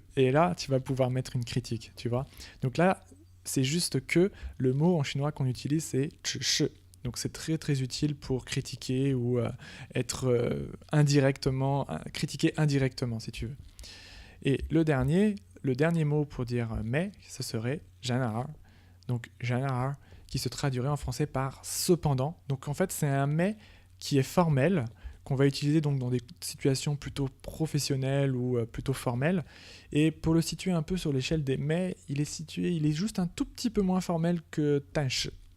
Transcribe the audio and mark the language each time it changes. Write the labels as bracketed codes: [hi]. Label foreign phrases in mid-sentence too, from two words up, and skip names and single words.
[fr] Et là, tu vas pouvoir mettre une critique, tu vois. Donc là, c'est juste que le mot en chinois qu'on utilise, c'est 只是. Donc c'est très très utile pour critiquer ou être indirectement, critiquer indirectement si tu veux. Et le dernier mot pour dire mais, ce serait 然而. Donc 然而 qui se traduirait en français par cependant. Donc en fait c'est un mais qui est formel, qu'on va utiliser donc dans des situations plutôt professionnelles ou plutôt formelles. Et pour le situer un peu sur l'échelle des mais, il est juste un tout petit peu moins formel que 但是.